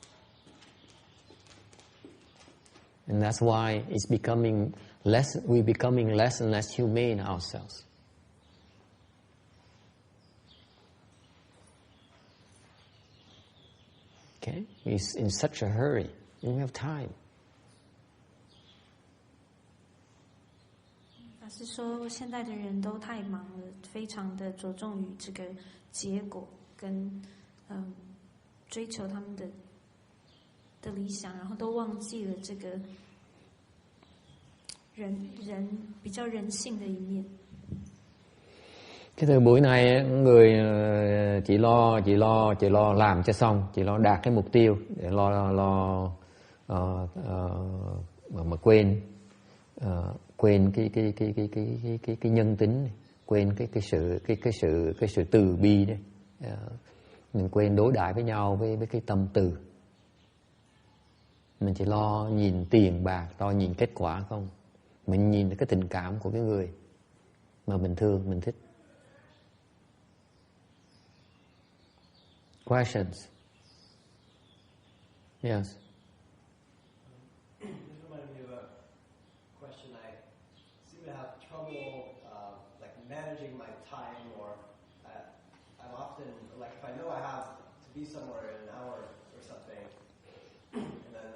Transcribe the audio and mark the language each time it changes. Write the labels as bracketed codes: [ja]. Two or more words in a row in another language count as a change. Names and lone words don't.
[en] And that's why it's becoming less, we're becoming less and less humane ourselves. Okay? We're in such a hurry. We don't have time. [zh] 是说，现在的人都太忙了，非常的着重于这个结果跟追求他们的理想，然后都忘記了這個人比較人性的一面。 [vi] Cái thời buổi này người chỉ lo làm cho xong, chỉ lo đạt cái mục tiêu, để mà quên cái nhân tính, quên cái sự từ bi đấy. Mình quên đối đãi với nhau với cái tâm từ. Mình chỉ lo nhìn tiền bạc, lo nhìn kết quả không. Mình nhìn cái tình cảm của cái người mà mình thương, mình thích. [en] Questions? Yes. Managing my time, or I'm often, like, if I know I have to be somewhere in an hour or something, and then